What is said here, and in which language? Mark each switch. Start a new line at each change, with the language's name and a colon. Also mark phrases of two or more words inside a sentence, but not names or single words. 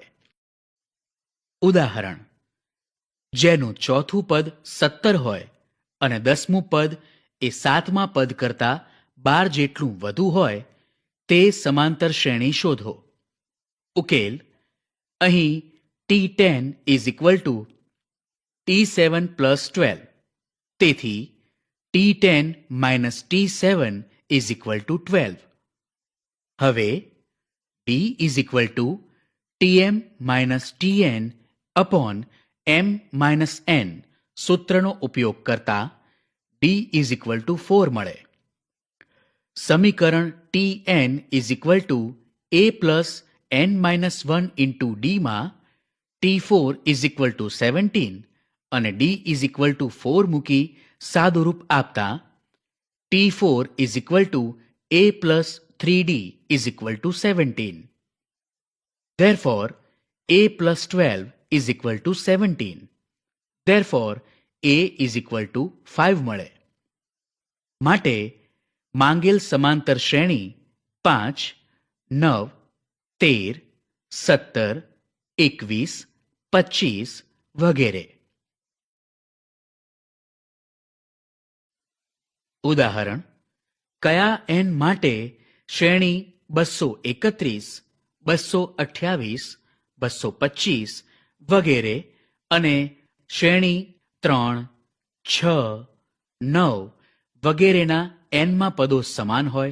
Gujarati: ઉદાહરણ: જેનું ચોથું પદ 17 હોય અને 10મું પદ એ 7મા પદ કરતાં 12 જેટલું વધુ હોય તે સમાંતર શ્રેણી શોધો. ઉકેલ: અહીં
English: t10 is equal to t7 plus 12. તેથી t10 minus t7 is equal to 12. હવે d is equal to tm minus tn upon m minus n
Gujarati: સૂત્રનો ઉપયોગ કરતા
English: d is equal to 4 મળે. સમીકરણ tn is equal to a plus n minus 1 into d માં t4 is equal to 17 અને d is equal to 4
Gujarati: મૂકી સાદુરૂપ આપતા
English: t4 is equal to a plus 3d is equal to 17. Therefore, a plus 12 is equal to 17. Therefore, a is equal to
Gujarati: 5 મળે. માટે માંગેલ સમાંતર શ્રેણી 5, 9, 13, 17, 21, 25 વગેરે. ઉદાહરણ: કયા n માટે શ્રેણી 231, 228, 225 વગેરે અને શ્રેણી 3, 6, 9 વગેરેના n માં પદો સમાન હોય?